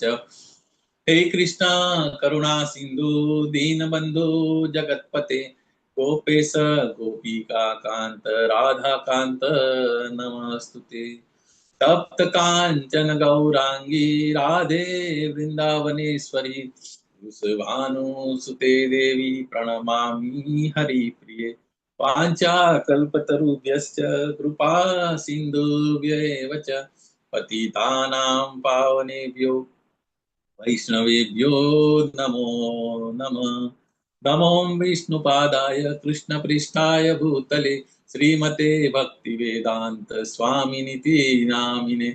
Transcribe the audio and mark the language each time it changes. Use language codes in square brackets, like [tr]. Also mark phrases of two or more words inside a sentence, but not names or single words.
[sa] હે કૃષ્ણ કરુણા સિંધુ દીનબંધુ જગતપતે ગોપેશ ગોપિકા કાંત રાધાકાંત નમસ્તુતે. તપ્ત કાંચન ગૌરાંગી રાધે વૃંદાવનેશ્વરી વૃષભાનુસુતે દેવી પ્रणमामि हरिप्रिये. वाञ्छाकल्पतरुभ्यश्च कृपा सिन्धुभ्यैव च पतितानां पावनेभ्यो वैष्णवेभ्यो नमो नमः. नमो विष्णुपादाय कृष्णपृष्ठाय भूतले श्रीमते भक्तिवेदांत स्वामिनिति नामिने.